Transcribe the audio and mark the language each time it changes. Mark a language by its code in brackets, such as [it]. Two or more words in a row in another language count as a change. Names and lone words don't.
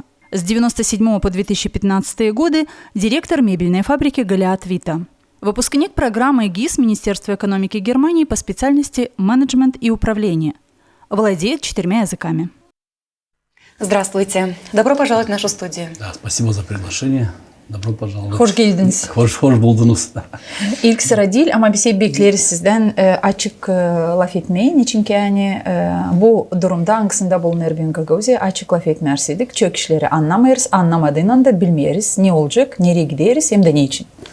[ru] С 1997 по 2015 годы директор мебельной фабрики «Голиат Вита». Выпускник программы ГИС Министерства экономики Германии по специальности «Менеджмент и управление». Владеет 4 языками. Здравствуйте. Добро пожаловать в нашу студию. Да, спасибо за приглашение. Добро пожаловать. [gag] Hoş geldiniz. Hoş buldunuz. İlk sıra değil ama bir şey bekleriz sizden açık laf etmeyin. Çünkü yani bu durumda hangisinde bulunur bir Gagauzya açık laf etmerseydik çok kişileri anlamayız, anlamadığından da bilmeyiz ne olacak, nereye gideriz hem de ne için.